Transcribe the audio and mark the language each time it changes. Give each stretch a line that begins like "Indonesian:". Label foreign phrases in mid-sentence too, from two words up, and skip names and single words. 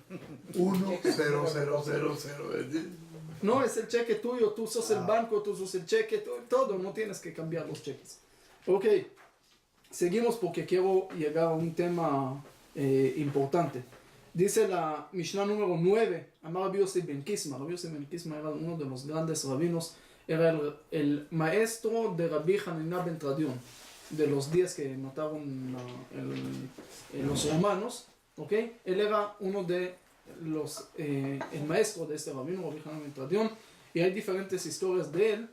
Spanish: 10000. No, es el cheque tuyo, tú sos el banco, tú sos el cheque, todo, no tienes que cambiar los cheques. Ok, seguimos porque quiero llegar a un tema importante. Dice la Mishnah número 9, Amar Rabbi Yossi ben Kisma. Rabbi Yossi ben Kisma era uno de los grandes rabinos, era el maestro de Rabbi Hanina ben Tradión, de los 10 que mataron los romanos. ¿Okay? Él era uno de el maestro de este rabino, Rabbi Hanina ben Tradión, y hay diferentes historias de él.